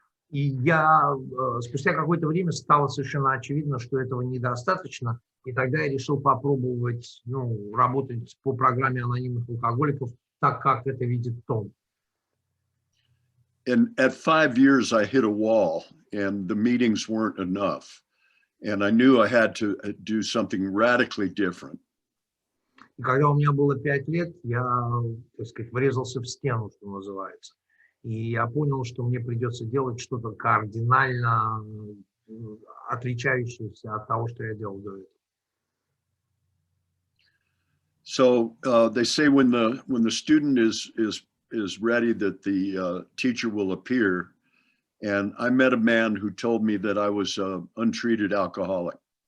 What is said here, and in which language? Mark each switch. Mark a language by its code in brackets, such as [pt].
[ru] И я спустя какое-то время стало совершенно очевидно, что этого недостаточно. И тогда я решил попробовать работать по программе анонимных алкоголиков так, как это видит Том. [en] And at 5 years, I hit a wall, and the meetings weren't enough. And I knew I had to do something radically different. [ru] И когда у меня было 5 лет, я, так сказать, врезался в стену, что называется. И я понял, что мне придется делать что-то кардинально отличающееся от того, что я делал до этого. [en] So they say when the student is ready, that the teacher will appear. And I met a man who told me that I was an untreated alcoholic.